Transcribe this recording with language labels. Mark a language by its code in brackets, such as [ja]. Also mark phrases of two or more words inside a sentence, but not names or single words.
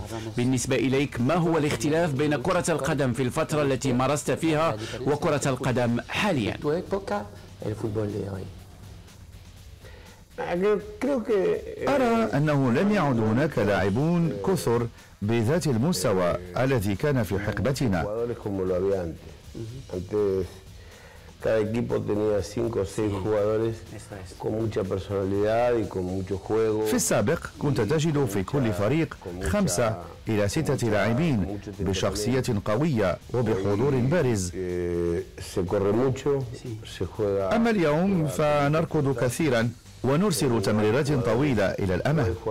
[ar] بالنسبة إليك ما هو الاختلاف بين كرة القدم في الفترة التي مارست فيها وكرة القدم حاليا؟ أرى أنه لم يعد هناك لاعبون كثر بذات المستوى الذي كان في حقبتنا. [es] Cada equipo tenía 5 o 6 jugadores con mucha personalidad y con mucho juego. [ar] في السابق كنت تجد في كل فريق 5 إلى 6 لاعبين بشخصية قوية وبحضور بارز. أما اليوم فنركض كثيرا ونرسل تمريرات طويلة إلى الأمام.